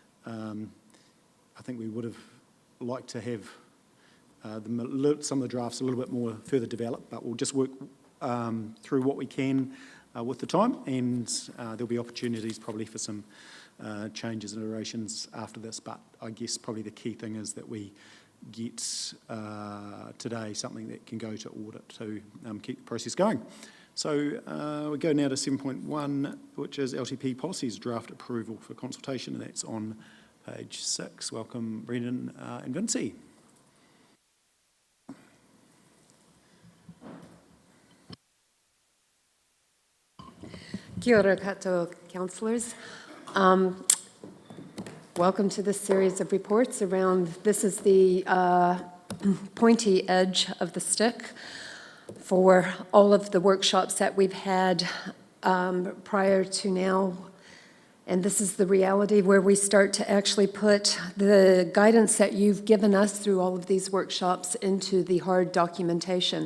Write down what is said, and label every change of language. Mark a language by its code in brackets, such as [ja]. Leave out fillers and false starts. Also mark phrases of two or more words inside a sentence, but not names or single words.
[en] I think we would have liked to have some of the drafts a little bit more further developed, but we'll just work through what we can with the time, and there'll be opportunities probably for some changes and iterations after this, but I guess probably the key thing is that we get today something that can go to audit to keep the process going. So we go now to 7.1, which is LTP policies draft approval for consultation, and that's on page 6. Welcome, Brendan and Vinci. [mi] Kia ora katoa, [en] councillors. Welcome to this series of reports around, this is the pointy edge of the stick for all of the workshops that we've had prior to now And this is the reality where we start to actually put the guidance that you've given us through all of these workshops into the hard documentation.